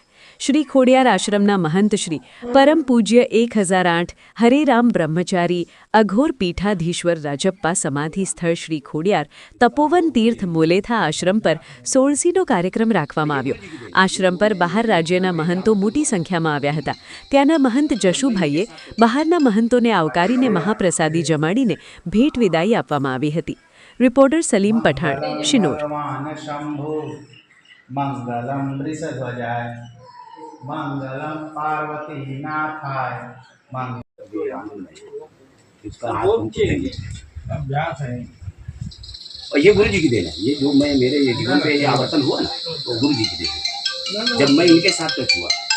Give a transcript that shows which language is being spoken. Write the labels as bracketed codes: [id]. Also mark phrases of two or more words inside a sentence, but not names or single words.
[gu] શ્રી ખોડિયાર આશ્રમના મહંત શ્રી પરમ પૂજ્ય 1008 હરેરામ બ્રહ્મચારી અઘોર પીઠાધીશ્વર રાજપ્પા સમાધિ સ્થળ શ્રી ખોડિયાર તપોવન તીર્થ મોલેથા આશ્રમ પર 16મીનો કાર્યક્રમ રાખવામાં આવ્યો. આશ્રમ પર બહાર રાજ્યના મહંતો મોટી સંખ્યામાં આવ્યા હતા. ત્યાંના મહંત જશુભાઈએ બહારના મહંતોને આવકારીને મહાપ્રસાદી જમાડીને ભેટ વિદાય આપવામાં આવી હતી. રિપોર્ટર સલીમ પઠાણ, શિનોર. [sa] मंगलम पार्वती नाथाय [hi] अभ्यास है। और ये गुरु जी की देन है। ये जो मैं मेरे ये जीवन पे ये आवर्तन हुआ ना, तो गुरु जी की देन है। जब मैं इनके साथ तक हुआ